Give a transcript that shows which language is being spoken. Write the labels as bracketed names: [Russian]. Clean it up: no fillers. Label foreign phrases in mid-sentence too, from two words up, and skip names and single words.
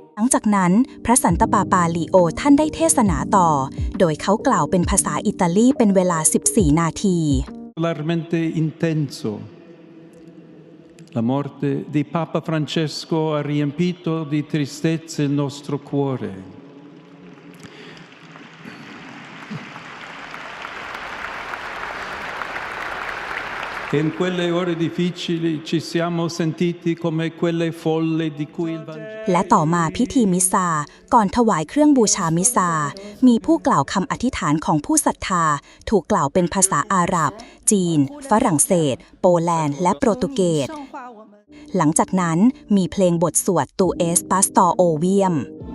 [Thai] จากนั้นพระสันตะปาปาลีโอท่านได้เทศนาต่อโดยเขากล่าวเป็นภาษาอิตาลีเป็นเวลา 14 นาที [Italian] Particolarmente intenso. La morte di Papa Francesco ha riempito di tristezza il nostro cuore. E in quelle ore difficili ci siamo sentiti come quelle folle di cui il Vangelo [Thai] และต่อมาพิธีมิซาก่อนถวายเครื่องบูชามิซามีผู้กล่าวคำอธิษฐานของผู้ศรัทธาถูกกล่าวเป็นภาษาอาหรับ จีน ฝรั่งเศส โปแลนด์และโปรตุเกสหลังจากนั้นมีเพลงบทสวด [Latin] Tu es pastor ovium